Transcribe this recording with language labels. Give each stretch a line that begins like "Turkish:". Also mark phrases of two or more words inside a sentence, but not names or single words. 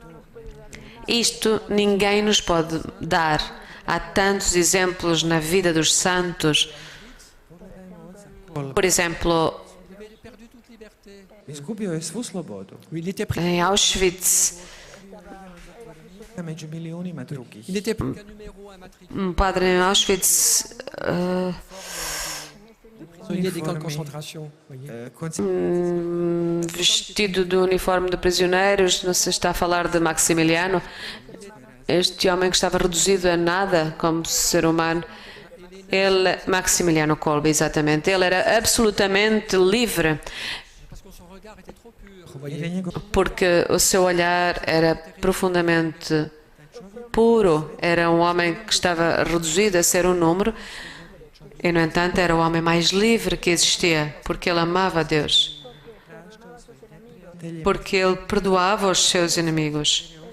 Portuguese: Isto ninguém nos pode dar, Há tantos exemplos na vida dos santos. Por exemplo,
Croatian: Izgubio je svu slobodu
French: Il était,
Portuguese: em Auschwitz,
Croatian: među milijunima drugih.
French: il n'était plus qu'un numéro, un matricule,
Portuguese: padre em Auschwitz
French: prisonnier des camps de concentration. Voyez.
Portuguese: vestido do uniforme de prisioneiros, não se está a falar de Maximiliano, este homem que estava reduzido a nada como ser humano. Ele, Maximiliano Kolbe, exatamente, ele era absolutamente livre,
French: Parce que son regard était trop pur.
Croatian: Jer je
French: Voyez.
Croatian: njegov
Portuguese: porque o seu olhar era profundamente puro, era um homem que estava reduzido a ser um número, e no entanto era o homem mais livre que existia, porque ele amava a Deus, porque ele perdoava os seus inimigos.